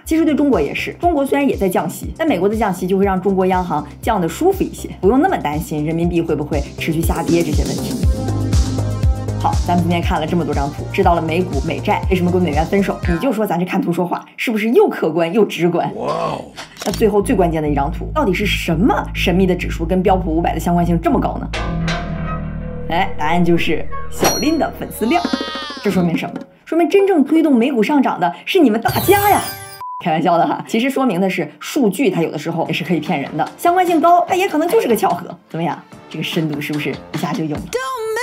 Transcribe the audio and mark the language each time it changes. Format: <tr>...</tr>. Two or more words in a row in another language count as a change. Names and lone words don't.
<zh>其實對中國也是，中國雖然也在降息，但美國的降息就會讓中國央行降得舒服一些，不用那麼擔心人民幣會不會持續下跌這些問題。好，咱們今天看了這麼多張圖，知道了美股、美債為什麼跟美元分手，你就說咱這看圖說話是不是又客觀又直觀？哇！那最後最關鍵的一張圖，到底是什麼神秘的指數跟標普500的相關性這麼高呢？哎，答案就是小林的粉絲量。這說明什麼？說明真正推動美股上漲的是你們大家呀！開玩笑的哈，其實說明的是數據它有的時候也是可以騙人的，相關性高，它也可能就是個巧合。怎麼樣？這個深度是不是一下就有了？</zh>